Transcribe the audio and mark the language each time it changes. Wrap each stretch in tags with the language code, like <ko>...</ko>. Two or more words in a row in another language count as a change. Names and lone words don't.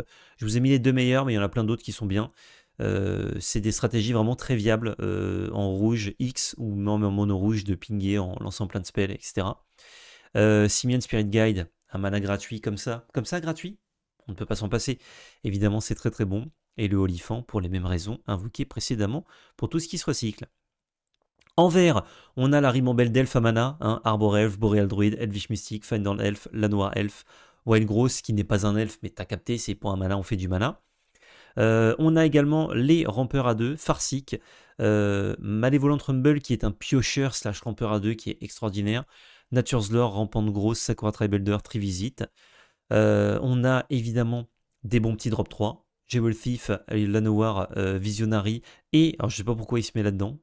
<fr>Je vous ai mis les 2 meilleurs, mais il y en a plein d'autres qui sont bien. C'est des stratégies vraiment très viables en rouge X ou même en mono rouge de pinguer en lançant plein de spells, etc. Simian Spirit Guide, un mana gratuit comme ça gratuit, on ne peut pas s'en passer. Évidemment, c'est très très bon. Et le Olifant pour les mêmes raisons invoquées précédemment pour tout ce qui se recycle. En vert, on a la ribambelle d'elfes à mana, hein, Arbor Elf, Boreal Druid, Elvish Mystic, Finder Elf, Lanoir Elf, Wild Gross qui n'est pas un elfe, mais t'as capté, c'est pour un mana, on fait du mana. On a également les rampeurs à 2, Farsic, Malévolent Rumble qui est un piocheur / rampeur à 2 qui est extraordinaire, Nature's Lore, Rampante Grosse, Sakura Tribuilder, Trivisit. On a évidemment des bons petits drop 3, Jewel Thief, Lanoir, Visionary, et alors je sais pas pourquoi il se met là-dedans.</fr>